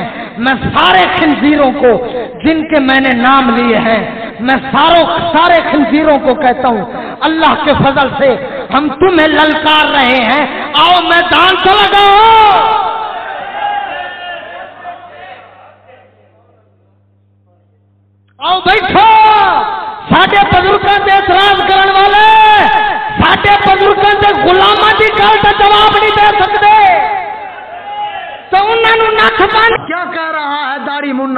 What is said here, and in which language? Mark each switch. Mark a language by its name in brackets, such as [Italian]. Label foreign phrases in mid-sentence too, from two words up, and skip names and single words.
[Urdu] میں سارے خنزیروں کو جن کے میں نے نام لیے ہیں، میں سارے خنزیروں کو کہتا ہوں اللہ کے فضل سے ہم تمہیں للکار رہے ہیں، آؤ میدان سے لگاؤ۔ آؤ بیٹھو، [Punjabi] ساڈے بزرگاں تے اعتراض کرن والے ساڈے بزرگاں تے غلاماں دی گل دا جواب نہیں دے سکتے تو انہاں نوں نکھ بن۔ [Urdu] کیا کہہ رہا ہے داڑھی منا؟